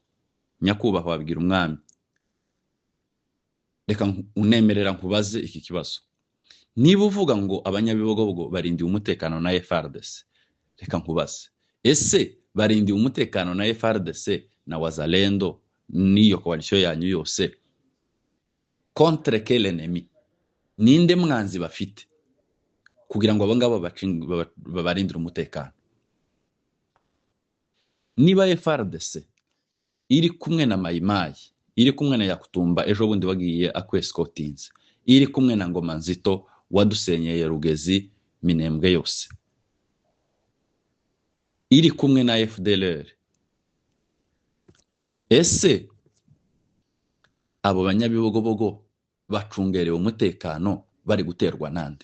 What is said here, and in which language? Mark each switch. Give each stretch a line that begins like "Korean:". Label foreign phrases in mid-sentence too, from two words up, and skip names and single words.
Kinyarwanda: Nyakubahwa wabigira umwami, reka unemerera nkubaze iki kibazo. Niba uvuga ngo abanyabibogobogo barindiye umutekano na FARDC, reka nkubaze, ese barindiye umutekano na FARDC na Wazalendo niyo coalition yanyu yose
French: contre quel ennemi?
Kinyarwanda: Ninde mwanzi bafite kugira ngo abangaba babarindire umutekano? Niba FARDC iri kumwe na mayimayi, iri kumwe na Yakutumba ejo bundi wagiye akwescotinze, iri kumwe na Ngoma Nzito wadusenyeye Rugezi Minembwe yose, iri kumwe na FDLR, ese abo banyabibogobogo bacungerewe umutekano bari guterwa nande?